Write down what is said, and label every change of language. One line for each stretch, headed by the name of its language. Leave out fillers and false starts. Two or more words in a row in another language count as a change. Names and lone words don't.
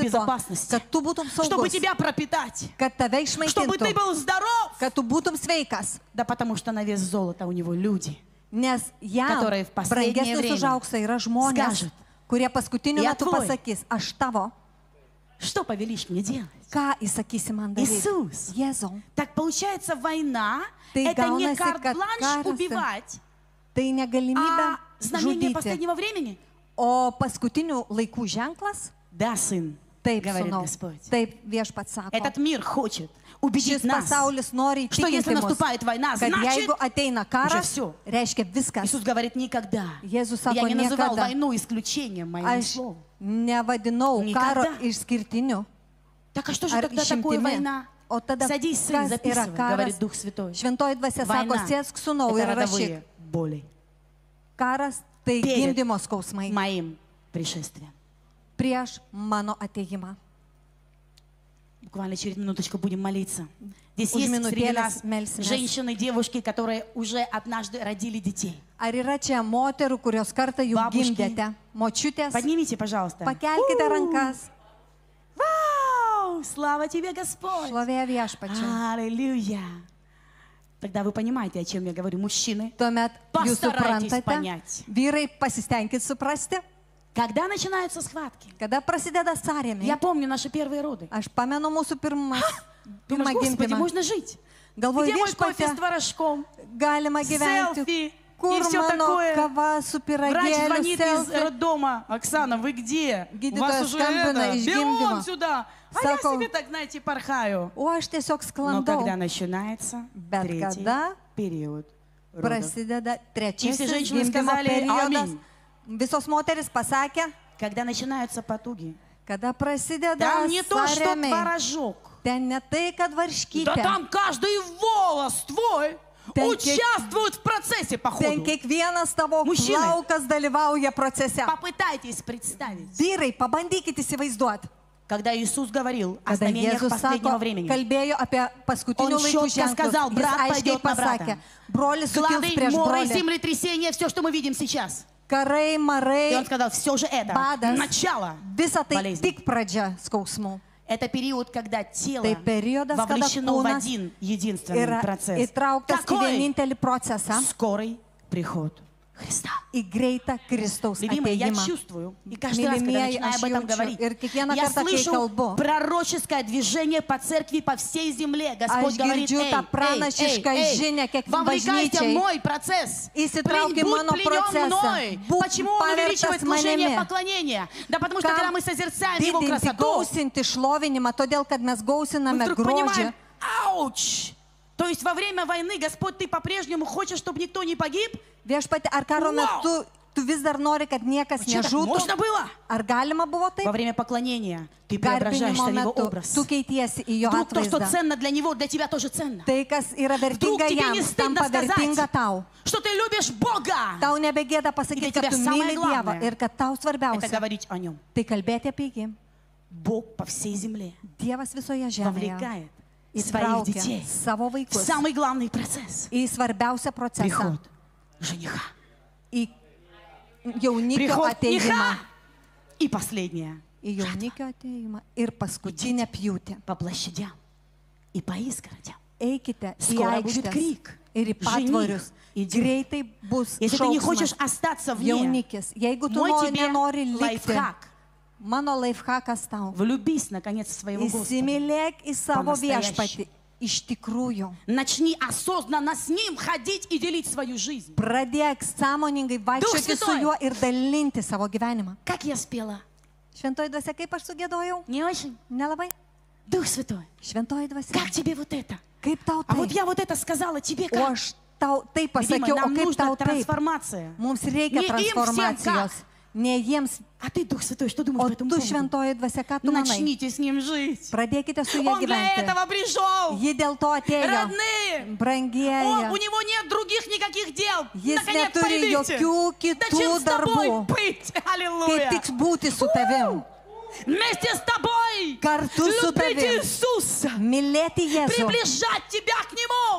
Lithuanian: rūpinasi tuo,
Russian: безопасности.
Lithuanian: kad tu būtum
Russian: чтобы
Lithuanian: saugus,
Russian: тебя пропитать,
Lithuanian: kad tave
Russian: чтобы ты
Lithuanian: išmaitintų,
Russian: был здоров.
Lithuanian: kad tu būtum sveikas.
Russian: Да потому что на вес золота у него люди.
Lithuanian: Nes jam
Russian: Которые в последнее
Lithuanian: brangesnis
Russian: время
Lithuanian: už auksą yra žmonės,
Russian: скажут,
Lithuanian: kurie paskutiniu
Russian: «Я
Lithuanian: metu
Russian: твой».
Lithuanian: pasakys, aš tavo.
Russian: Что повелишь мне делать?
Lithuanian: Ką įsakysi man daryti?
Russian: Иисус.
Lithuanian: Jėzau.
Russian: Так получается, война Ты это не
Lithuanian: gaunasi, kad
Russian: карт-бланш
Lithuanian: karas-
Russian: убивать,
Lithuanian: Tai negalimybė
Russian: а знамение
Lithuanian: žudyti.
Russian: последнего времени.
Lithuanian: O paskutinių laikų ženklas?
Russian: Да, сын,
Lithuanian: Taip,
Russian: говорит
Lithuanian: sūnau.
Russian: Господь.
Lithuanian: Taip viešpats sako.
Russian: Этот мир хочет убедить
Lithuanian: Šis
Russian: нас.
Lithuanian: pasaulis nori
Russian: что если
Lithuanian: įtikinti mus,
Russian: наступает война,
Lithuanian: kad
Russian: значит,
Lithuanian: jeigu ateina karas,
Russian: всё.
Lithuanian: reiškia viskas.
Russian: Иисус говорит, никогда.
Lithuanian: Jėzus
Russian: Я
Lithuanian: sako
Russian: не называл
Lithuanian: niekada.
Russian: войну исключением моим
Lithuanian: Aš
Russian: словом.
Lithuanian: nevadinau karo
Russian: Niekada.
Lithuanian: išskirtiniu.
Russian: Так а что же
Lithuanian: Ar
Russian: тогда такое
Lithuanian: išimtimi.
Russian: война?
Lithuanian: O tada
Russian: Садись, сын,
Lithuanian: kas yra
Russian: записывай,
Lithuanian: karas?
Russian: говорит Дух Святой.
Lithuanian: Šventoji dvasia sako,
Russian: Война
Lithuanian: sėsk sūnau
Russian: это
Lithuanian: ir rašyk.
Russian: родовые боли
Lithuanian: Karas tai
Russian: Перед
Lithuanian: gimdymo skausmai
Russian: моим пришествием.
Lithuanian: prieš mano ateimą.
Russian: Буквально через минуточку будем молиться. Здесь
Lithuanian: Už
Russian: есть среди
Lithuanian: minutėlės
Russian: нас
Lithuanian: melsimės.
Russian: женщины, девушки, которые уже однажды родили детей.
Lithuanian: Ar yra čia moterų, kurios kartą jau
Russian: Babuški.
Lithuanian: gimdėte? Močiutės,
Russian: Поднимите, пожалуйста.
Lithuanian: pakelkite rankas.
Russian: Вау! Слава тебе, Господь!
Lithuanian: Šlovė viešpačiui.
Russian: Аллилуйя! Тогда вы понимаете, о чем я говорю. Мужчины,
Lithuanian: Tuomet jūs
Russian: Постарайтесь
Lithuanian: suprantate,
Russian: понять.
Lithuanian: vyrai pasistengkit suprasti,
Russian: когда начинаются схватки?
Lithuanian: kada prasideda
Russian: Я
Lithuanian: sąrėmiai.
Russian: помню наши первые роды.
Lithuanian: Aš pamenu mūsų pirmą
Russian: Думаешь, Господи,
Lithuanian: gimdymą.
Russian: можно жить?
Lithuanian: Galvoju,
Russian: Где мой кофе с
Lithuanian: viešpatie,
Russian: tворожком?
Lithuanian: galima gyventi.
Russian: Селфи
Lithuanian: Kur
Russian: и все
Lithuanian: mano
Russian: такое.
Lithuanian: kava su
Russian: Врач
Lithuanian: pyragėliu,
Russian: звонит из
Lithuanian: selfie?
Russian: роддома. Оксана, вы где? У
Lithuanian: Gydytojas
Russian: вас уже
Lithuanian: skambina
Russian: это,
Lithuanian: iš
Russian: бегом
Lithuanian: gimdymo.
Russian: сюда. А я
Lithuanian: Sako,
Russian: себе так, знаете, порхаю.
Lithuanian: O aš tiesiog
Russian: Но
Lithuanian: sklandau.
Russian: когда начинается
Lithuanian: Bet
Russian: третий
Lithuanian: kada
Russian: период родов,
Lithuanian: Prasideda
Russian: И все
Lithuanian: trečiasis
Russian: женщины
Lithuanian: gimdymo
Russian: сказали
Lithuanian: periodas.
Russian: «Аминь».
Lithuanian: Visos moteris pasakė
Russian: Когда начинаются потуги,
Lithuanian: Kada prasideda
Russian: там не то, что
Lithuanian: sąrėmiai,
Russian: творожок.
Lithuanian: ten ne tai, kad
Russian: Да
Lithuanian: varškytė,
Russian: там каждый волос твой
Lithuanian: Ten
Russian: участвует в процессе,
Lithuanian: ten
Russian: походу.
Lithuanian: kiekvienas tavo Mušinai. plaukas dalyvauja procese.
Russian: Попытайтесь представить,
Lithuanian: Vyrai, pabandykite įsivaizduoti.
Russian: когда Иисус говорил о
Lithuanian: Kada
Russian: знамениях
Lithuanian: Jėzus
Russian: последнего
Lithuanian: sako,
Russian: времени.
Lithuanian: kalbėjo apie paskutinių
Russian: Он
Lithuanian: laikų
Russian: четко сказал,
Lithuanian: ženklus, jis
Russian: брат
Lithuanian: aiškiai
Russian: пойдет на брата.
Lithuanian: pasakė, brolis sukils
Russian: Глады,
Lithuanian: prieš
Russian: моры,
Lithuanian: brolį.
Russian: землетрясения, все, что мы видим сейчас.
Lithuanian: Karai,
Russian: И
Lithuanian: marai,
Russian: он сказал, все же это
Lithuanian: badas,
Russian: начало
Lithuanian: visa tai
Russian: болезни.
Lithuanian: tik pradžia skausmų.
Russian: Это период, когда тело
Lithuanian: Tai periodas, kada
Russian: вовлечено в
Lithuanian: kūnas
Russian: один единственный
Lithuanian: yra
Russian: процесс.
Lithuanian: įtrauktas į
Russian: Какой? vienintelį procesą, Скорый приход Христа.
Lithuanian: į greitą Kristaus
Russian: Любимые, я
Lithuanian: ateimą.
Russian: чувствую, и каждый раз, когда
Lithuanian: Милимieji,
Russian: начинаю
Lithuanian: aš
Russian: об этом
Lithuanian: jaučiu
Russian: говорить,
Lithuanian: ir kiekvieną
Russian: я
Lithuanian: kartą, kai
Russian: слышу
Lithuanian: kalbu,
Russian: пророческое движение по церкви по всей земле. Господь
Lithuanian: Aš
Russian: говорит,
Lithuanian: girdžiu
Russian: эй,
Lithuanian: tą pranašišką žinią, kiek
Russian: вовлекайся в
Lithuanian: bažnyčiai
Russian: мой процесс.
Lithuanian: įsitraukia į
Russian: Будь
Lithuanian: mano
Russian: пленен
Lithuanian: procesą.
Russian: мной.
Lithuanian: Būk
Russian: Почему он увеличивает
Lithuanian: pavergtas
Russian: служение
Lithuanian: manimi.
Russian: поклонения? Да потому что, когда мы созерцаем Его
Lithuanian: Didinti,
Russian: красоту,
Lithuanian: gausinti šlovinimą, todėl, kad mes
Russian: мы
Lithuanian: gausiname
Russian: вдруг
Lithuanian: grožį.
Russian: понимаем, ауч! То есть во время войны, Господь, Ты по-прежнему хочешь, чтобы никто не погиб?
Lithuanian: Viešpati, ar karo Wow! metu tu vis dar nori, kad niekas
Russian: Что так можно
Lithuanian: nežūtų?
Russian: было?
Lithuanian: Ar galima buvo
Russian: Во
Lithuanian: taip?
Russian: время поклонения ты преображаешься
Lithuanian: Garbinimo
Russian: в Его
Lithuanian: metu
Russian: образ.
Lithuanian: tu keitiesi į jo
Russian: Вдруг то, что
Lithuanian: atvaizdą.
Russian: ценно для Него, для тебя тоже ценно.
Lithuanian: Tai, kas yra
Russian: Вдруг
Lithuanian: vertinga
Russian: тебе
Lithuanian: jam,
Russian: не стыдно
Lithuanian: tampa vertinga
Russian: сказать,
Lithuanian: tau.
Russian: что ты любишь Бога.
Lithuanian: Tau nebegėda Ir pasakyti, tai kad tu
Russian: тебе самое
Lithuanian: myli Dievą
Russian: главное.
Lithuanian: ir kad tau
Russian: Это
Lithuanian: svarbiausia
Russian: говорить о Нем.
Lithuanian: tai kalbėti apie jį.
Russian: Бог по всей земле
Lithuanian: Dievas visoje žemėje
Russian: вовлекает своих
Lithuanian: įtraukia
Russian: детей
Lithuanian: savo
Russian: в
Lithuanian: vaikus
Russian: самый главный процесс.
Lithuanian: į svarbiausią procesą,
Russian: Приход жениха.
Lithuanian: į jaunikio
Russian: Приход
Lithuanian: ateimą.
Russian: жениха. И последнее.
Lithuanian: Į jaunikio ateimą ir paskutinę pjūtį.
Russian: По площадям и по изгородям.
Lithuanian: Eikite į
Russian: Скоро будет
Lithuanian: aikštės
Russian: крик.
Lithuanian: ir į patvorius.
Russian: Жених идет.
Lithuanian: Greitai bus
Russian: Если ты не хочешь
Lithuanian: šauksmas.
Russian: остаться вне,
Lithuanian: Jaunikis, jeigu tu
Russian: мой тебе
Lithuanian: nenori likti,
Russian: лайфхак.
Lithuanian: mano laifhakas tau.
Russian: Влюбись, наконец, в своего Господа.
Lithuanian: Įsimylėk į savo
Russian: По-настоящему.
Lithuanian: viešpatį. Iš tikrųjų.
Russian: Начни осознанно с Ним ходить и делить свою жизнь.
Lithuanian: Pradėk sąmoningai vaikščioti su
Russian: Святой.
Lithuanian: juo ir dalinti savo gyvenimą.
Russian: Как я spела?
Lithuanian: Šventoji dvasia, kaip aš sugėdojau?
Russian: Не очень?
Lithuanian: Nelabai.
Russian: Дух Святой,
Lithuanian: Šventoji dvasia.
Russian: как тебе вот это?
Lithuanian: Kaip tau
Russian: А вот
Lithuanian: taip?
Russian: я вот это сказала, тебе
Lithuanian: O
Russian: как?
Lithuanian: aš tau taip
Russian: Любимая,
Lithuanian: pasakiau, o
Russian: нам
Lithuanian: kaip
Russian: нужна
Lithuanian: tau taip?
Russian: трансформация.
Lithuanian: Mums reikia
Russian: Не им всем
Lithuanian: transformacijos. Ne jiems.
Russian: А ты, Дух Святой, что думаешь
Lithuanian: O
Russian: по этому
Lithuanian: tu,
Russian: поводу?
Lithuanian: šventoji dvasia, ką tu manai?
Russian: Начните с Ним жить.
Lithuanian: Pradėkite su juo
Russian: Он для
Lithuanian: gyventi.
Russian: этого пришел.
Lithuanian: Ji dėl to atėjo.
Russian: Родные,
Lithuanian: Brangieji.
Russian: у него нет других никаких дел.
Lithuanian: Jis
Russian: Наконец,
Lithuanian: neturi
Russian: поймите.
Lithuanian: jokių
Russian: Да чем
Lithuanian: kitų
Russian: с тобой
Lithuanian: darbų.
Russian: быть?
Lithuanian: Kaip
Russian: Аллилуйя.
Lithuanian: tik būti su tavim.
Russian: Вместе с тобой.
Lithuanian: Kartu su
Russian: Любить
Lithuanian: tavim.
Russian: Иисуса.
Lithuanian: Mylėti Jėzų.
Russian: Приближать тебя к Нему.